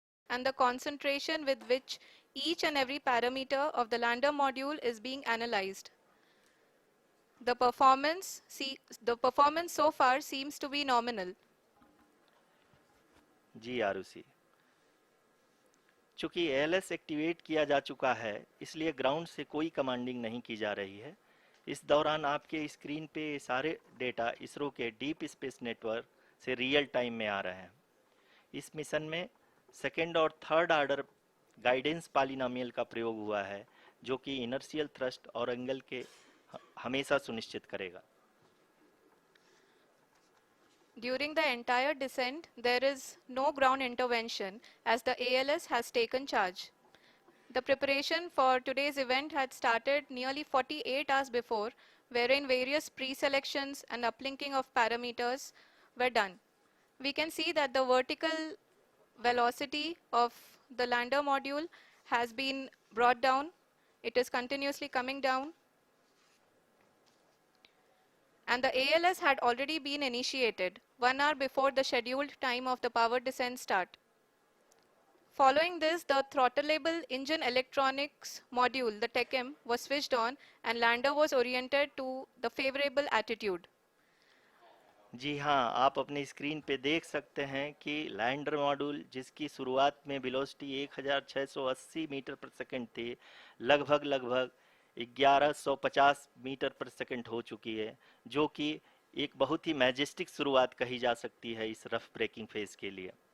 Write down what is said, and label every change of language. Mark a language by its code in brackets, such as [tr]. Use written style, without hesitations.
[en] and the concentration with which each and every parameter of the lander module is being analyzed. The performance, the performance so far seems to be nominal. [hi] जी आरुषि, चूंकि ALS activate किया जा चुका है, इसलिए ground से कोई commanding नहीं की जा रही है। इस दौरान आपके स्क्रीन पे सारे डेटा इसरो के डीप स्पेस नेटवर्क से रियल टाइम में आ रहे हैं। इस मिशन में सेकेंड और थर्ड ऑर्डर गाइडेंस पॉलिनोमियल का प्रयोग हुआ है, जो कि इनर्शियल थ्रस्ट और एंगल के हमेशा सुनिश्चित करेगा। [en] During the entire descent, there is no ground intervention as the ALS has taken charge. The preparation for today's event had started nearly 48 hours before, wherein various pre-selections and uplinking of parameters were done. We can see that the vertical velocity of the lander module has been brought down. It is continuously coming down. And the ALS had already been initiated 1 hour before the scheduled time of the power descent start. Following this, the throttleable engine electronics module, the TECM, was switched on and lander was oriented to the favorable attitude. [hi] जी हाँ, आप अपनी screen पे देख सकते हैं कि lander module, जिसकी शुरुआत में वेलोसिटी 1680 मीटर पर सेकंड थी, लगभग 1150 मीटर पर सेकंड हो चुकी है, जो कि एक बहुत ही मैजेस्टिक शुरुआत कही जा सकती है इस रफ ब्रेकिंग फेज के लिए।